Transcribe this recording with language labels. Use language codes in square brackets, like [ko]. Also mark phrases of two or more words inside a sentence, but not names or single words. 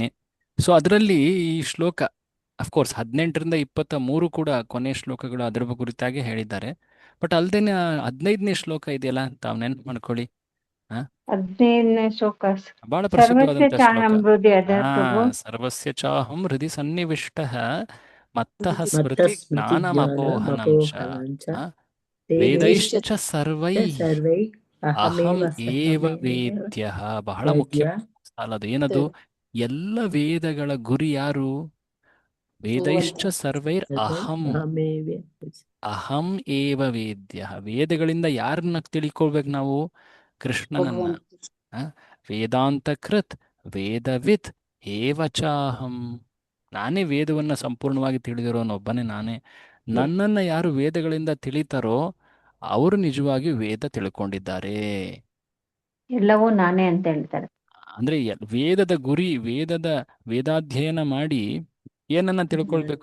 [kn] ಸೊ ಅದರಲ್ಲಿ ಈ ಶ್ಲೋಕ [en] of course [kn] 18-23 ಕೂಡ ಕೊನೆಯ ಶ್ಲೋಕಗಳು ಅದರ ಕುರಿತಾಗಿ ಹೇಳಿದ್ದಾರೆ. ಬಟ್ ಅಲ್ದೇನೆ 15ನೇ ಶ್ಲೋಕ ಇದೆಯಲ್ಲ, ತಾವು ನೆನ್ಪು ಮಾಡ್ಕೊಳ್ಳಿ. 15ನೇ ಶ್ಲೋಕ ಬಹಳ [sa] ಸರ್ವಸ್ಯ [kn] ಪ್ರಸಿದ್ಧವಾದಂತ [sa] ಚಾಹಂ [kn] ಶ್ಲೋಕ. ಹೃದಯ ಅದ ಪ್ರಭು. [sa] ಸರ್ವಸ್ಯ ಚಾಹಂ ಹೃದಯ ಸನ್ನಿವಿಷ್ಟಃ ಮತ್ತಃ ಮತ್ತ ಸ್ಮೃತಿ ಸ್ಮೃತಿ ಜ್ಞಾನಮಪೋಹನಂ ಚ ಜ್ಞಾನಮಪೋಹನಂಚ ವೇದೈಶ್ಚ ಸರ್ವೈಃ ಸರ್ವೈ ಅಹಂ ಏವ ಅಹಮೇವ [kn] ವೇದ್ಯಃ. ಬಹಳ ಮುಖ್ಯ [sa] ವೇದ್ಯ. [kn] ಸಾಲ ಅದು. ಏನದು? ಎಲ್ಲ ವೇದಗಳ ಗುರಿ ಯಾರು? [sa] ವೇದೈಶ್ಚ ಸರ್ವೈರ್ ಅಹಂ ಅಹಮೇವ ಅಹಂ ಏವ ವೇದ್ಯ. [kn] ವೇದಗಳಿಂದ ಯಾರನ್ನ ತಿಳ್ಕೊಳ್ಬೇಕು ನಾವು? [sa] ಕೃಷ್ಣನನ್ನ. ವೇದಾಂತ ಕೃತ್ ವೇದವಿತ್ ಏವ ಚಾಹಂ. [kn] ನಾನೇ ವೇದವನ್ನ ಸಂಪೂರ್ಣವಾಗಿ ತಿಳಿದಿರೋನೊಬ್ಬನೇ ನಾನೇ. ನನ್ನನ್ನ ಯಾರು ವೇದಗಳಿಂದ ತಿಳಿತಾರೋ ಅವರು ನಿಜವಾಗಿ ವೇದ ತಿಳ್ಕೊಂಡಿದ್ದಾರೆ. ಎಲ್ಲವೂ ನಾನೇ ಅಂತ ಹೇಳ್ತಾರೆ. ಅಂದ್ರೆ ವೇದದ ಗುರಿ, ವೇದಾಧ್ಯಯನ ಮಾಡಿ ಏನನ್ನ ತಿಳ್ಕೊಳ್ಬೇಕು?